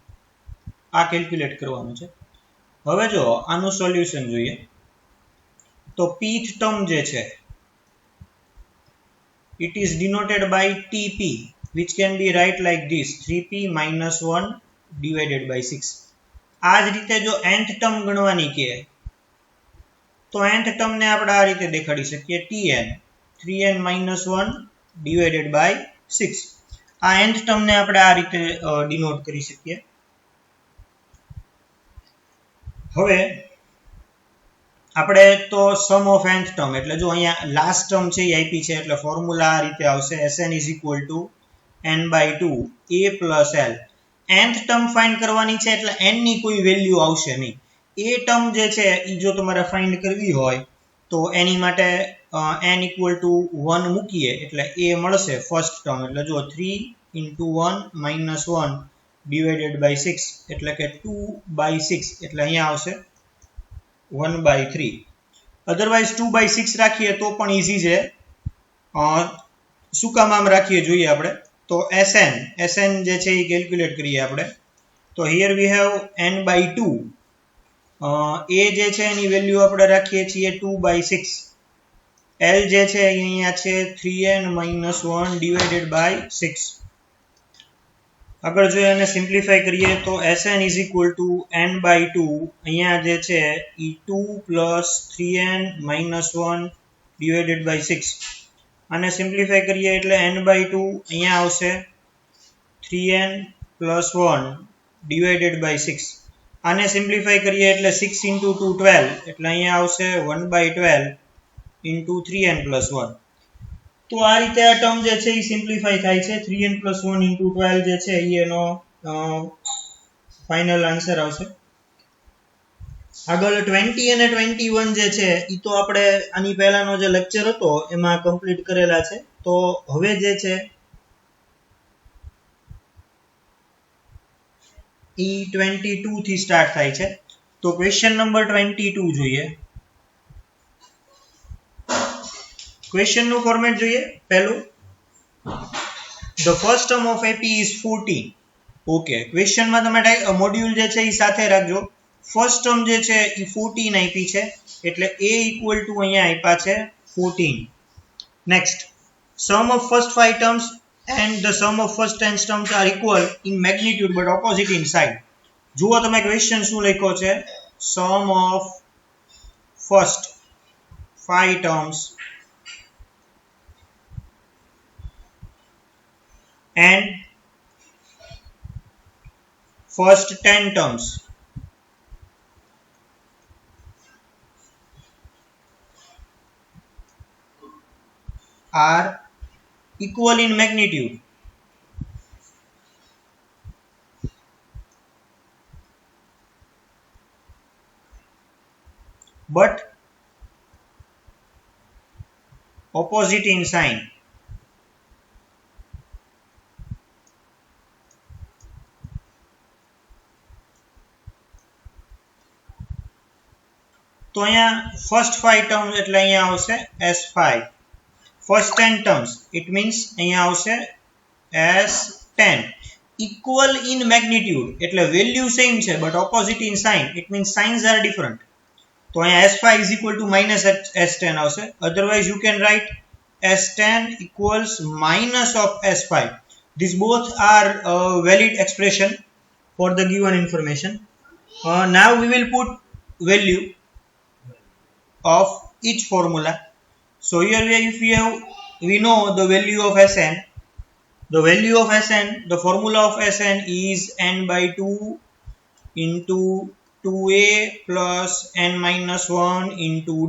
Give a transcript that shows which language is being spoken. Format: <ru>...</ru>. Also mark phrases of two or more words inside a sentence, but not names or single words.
<gu>આ કેલ્ક્યુલેટ કરવાનું છે. હવે જો આનું સોલ્યુશન જોઈએ તો તો pth ટર્મ જે છે</gu> <en>it is denoted by TP, which can be write like this 3p minus 1 divided by 6.</en> <gu>આ જ રીતે જો nth ટર્મ ગણવાની કે તો nth ટર્મ ને આપણે આ રીતે દેખાડી શકીએ tn</gu> <en>3n minus 1 divided by 6.</en> <gu>આ nth ટર્મ ને આપણે આ રીતે ડિનોટ કરી શકીએ. હવે આપણે તો</gu> <en>sum of</en> <gu>nth ટર્મ એટલે જો અહીંયા લાસ્ટ ટર્મ છે એ આપી છે એટલે ફોર્મ્યુલા આ રીતે આવશે</gu> <en>Sn is equal to n/2 a plus l.</en> <gu>nth ટર્મ ફાઇન્ડ કરવાની છે એટલે n ની કોઈ વેલ્યુ આવશે નહીં. એ ટર્મ જે છે એ જો તમારે ફાઇન્ડ કરવી હોય તો એની માટે</gu> <en>n equal to 1</en> <gu>મૂકીએ એટલે a મળશે ફર્સ્ટ ટર્મ. એટલે જો</gu> <en>3 into 1 minus 1 divided by 6</en> <gu>એટલે કે 2/6 એટલે અહીંયા આવશે 1/3. અધરવાઇઝ 2/6 રાખીએ તો પણ ઈઝી છે. શું કામ આમ રાખીએ જોઈએ આપણે તો Sn જે છે એ કેલ્ક્યુલેટ કરીએ આપણે. તો</gu> <en>here we have</en> <gu>n/2. a જે છે એની વેલ્યુ આપણે રાખીએ છીએ 2/6. l જે છે અહીંયા છે</gu> <en>3n minus 1 divided by 6.</en> <gu>આગળ જો એને સિમ્પ્લિફાઈ કરીએ તો</gu> <en>Sn is equal to n/2</en> <gu>અહીંયા જે છે એ</gu> <en>2 plus 3n minus 1 divided by 6.</en> <gu>આને સિમ્પ્લિફાઈ કરીએ એટલે n/2 અહીંયા આવશે</gu> <en>3n plus 1 divided by 6.</en> <gu>આને સિમ્પ્લિફાઈ કરીએ એટલે 6 into 2 12 એટલે અહીંયા આવશે</gu> <en>1/12 into 3n plus 1.</en> <gu>તો આ રીતે આ ટર્મ જે છે એ સિમ્પ્લિફાઈ થાય છે.</gu> <en>3n plus 1 into 12</en> <gu>જે છે એનો</gu> <en>final answer</en> <gu>આવશે. આગળ 20 અને 21 જે છે એ તો આપણે આની પહેલાનો જે લેક્ચર હતો એમાં કમ્પ્લીટ કરેલા છે. તો હવે જે છે એ 22 થી સ્ટાર્ટ થાય છે. તો</gu> <en>question number</en> <gu>22 જોઈએ. ક્વેશ્ચન નું ફોર્મેટ જોઈએ.</gu> <en>પહેલું the first term of AP is 14.</en> <gu>ઓકે, ક્વેશ્ચન માં તમે મોડ્યુલ જે છે એ સાથે રાખજો. ફર્સ્ટ ટર્મ જે છે એ 14 આપી છે એટલે</gu> <en>a equal to</en> <gu>અહીંયા આપ્યા છે 14.</gu> <en>નેક્સ્ટ sum of first 5 terms and the sum of first 10 terms are equal in magnitude but opposite in sign.</en> <gu>જુઓ તમે ક્વેશ્ચન શું લખ્યો છે.</gu> <en>sum of first 5 terms and first 10 terms are equal in magnitude but opposite in sign.</en> <gu>તો અહીંયા</gu> <en>first 5 terms</en> <gu>એટલે અહીંયા આવશે S5.</gu> <en>first 10 terms it means</en> <gu>અહીંયા આવશે S10.</gu> <en>equal in magnitude</en> <gu>એટલે વેલ્યુ સેમ છે</gu> <en>but opposite in sign it means signs are different.</en> <gu>તો અહીંયા</gu> <en>S5 is equal to minus S10</en> <gu>આવશે.</gu> <en>otherwise you can write S10 equals minus of S5. These both are valid expression for the given information. Now we will put value of each formula. So here if we know the value of Sn, the value of Sn, the formula of Sn is n/2 into 2a plus n minus 1 into d.</en>